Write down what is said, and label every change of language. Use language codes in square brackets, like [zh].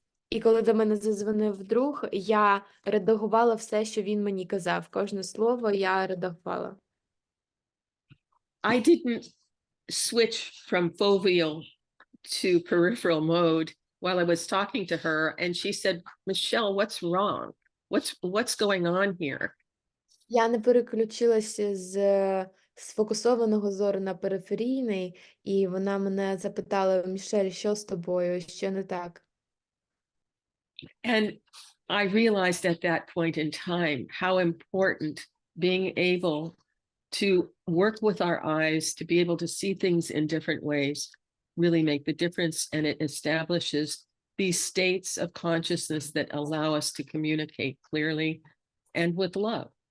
[uk] І коли до мене задзвонив друг, я редагувала все, що він мені казав. Кожне слово я редагувала. [en] I didn't switch from foveal to peripheral mode while I was talking to her, and she said, Michelle, what's wrong? What's going on here? [uk] Я не переключилася з сфокусованого зору на периферійний, і вона мене запитала: Мішель, що з тобою, що не так? [en] And I realized at that point in time how important being able to work with our eyes, to be able to see things in different ways, really make the difference. And it establishes these states of consciousness that allow us to communicate clearly and with love.